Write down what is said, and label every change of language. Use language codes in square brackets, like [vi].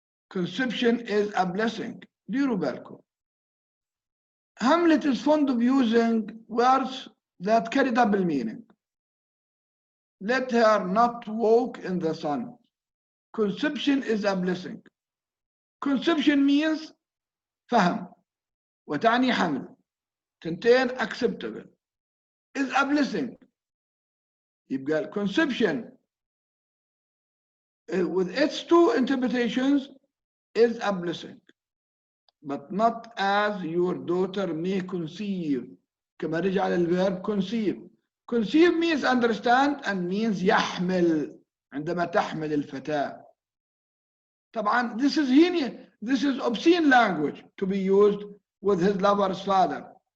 [en] Conception is a blessing. [ar] ديروا بالكم. [en] Hamlet is fond of using words that carry double meaning. Let her not walk in the sun. Conception is a blessing. Conception means [ar] فهم وتعني حمل. [en] تنتين acceptable. Is a blessing. يبقى conception with its two interpretations is a blessing, but not as your daughter may conceive. [ar] كما رجع للverb conceive. [en] Conceive means understand and means يحمل. [ar] عندما تحمل الفتاة. [en] طبعا this is obscene language to be used with his lover's father.